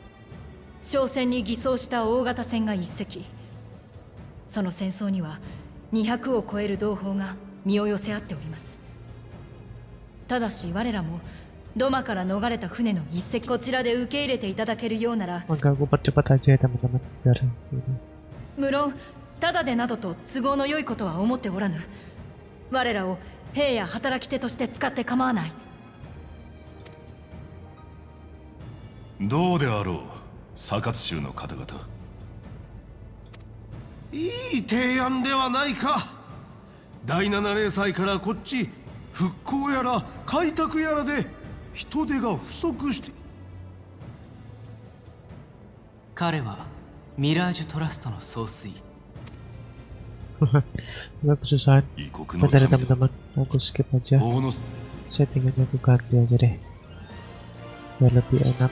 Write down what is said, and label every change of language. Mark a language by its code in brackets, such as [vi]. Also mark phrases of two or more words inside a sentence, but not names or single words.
[ja] 商船に偽装した大型船が一隻。その戦争には 200を超える同胞が身を寄せ合っております。ただし我らもドマから逃れた船の一隻こちらで受け入れていただけるようなら、 [id] Maka aku percepat aja ya teman-teman biar ini. [ja] 無論ただでなどと都合の良いことは思っておらぬ。我らを兵や働き手として使って構わない。どうであろう、サカツ州の方々。いい提案ではないか。第7零祭からこっち復興やら開拓やらで人手が不足して。彼はミラージュトラストの総帥。 [id] Nggak kesusahan. [ja] 異国の [id] Bentar ya [ja] 民だ。 [id] teman-teman, aku skip aja. [ja] 法の [id] Settingannya aku ganti aja deh biar lebih enak.